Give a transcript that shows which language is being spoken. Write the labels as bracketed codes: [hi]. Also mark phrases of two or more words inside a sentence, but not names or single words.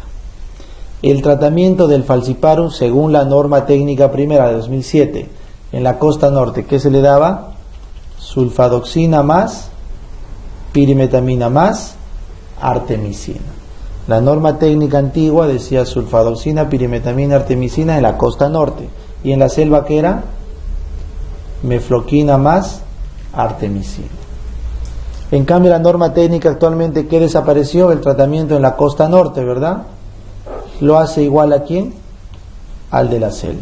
[es] El tratamiento del falciparum según la norma técnica primera de 2007 en la costa norte, ¿qué se le daba? Sulfadoxina más pirimetamina más artemisina. La norma técnica antigua decía sulfadoxina, pirimetamina, artemisina en la costa norte. Y en la selva, ¿qué era? Mefloquina más artemisina. En cambio, la norma técnica actualmente, ¿qué desapareció? El tratamiento en la costa norte, ¿verdad? Lo hace igual a ¿quién? Al de la selva.